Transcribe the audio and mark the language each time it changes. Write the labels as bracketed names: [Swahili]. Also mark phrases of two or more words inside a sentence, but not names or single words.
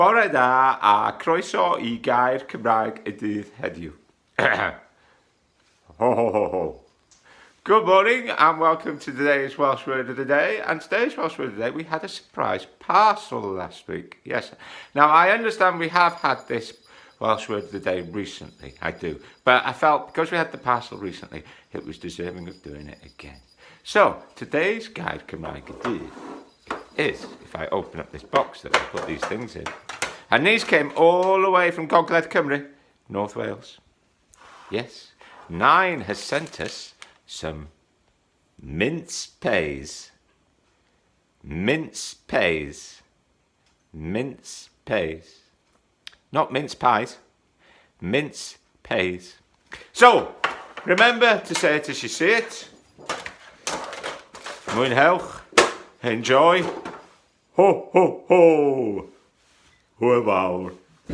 [Welsh] Bore da a croeso I Gair Cymraeg y Dydd Heddiw. Ho ho ho ho. [English] Good morning and welcome to today's Welsh Word of the Day. And today's Welsh Word of the Day, we had a surprise parcel last week. Yes. Now I understand we have had this Welsh Word of the Day recently. I do. But I felt because we had the parcel recently, it was deserving of doing it again. So today's [Welsh] Gair Cymraeg y Dydd [English] is, if I open up this box that I put these things in, and these came all the way from Gogledd Cymru, North Wales. Yes, 9 has sent us some mince peis. Mince peis. Mince peis. Not mince pies. Mince peis. So, remember to say it as you see it. [Welsh] Mwynhewch. Enjoy. Ho, ho, ho. Hwyl fawr.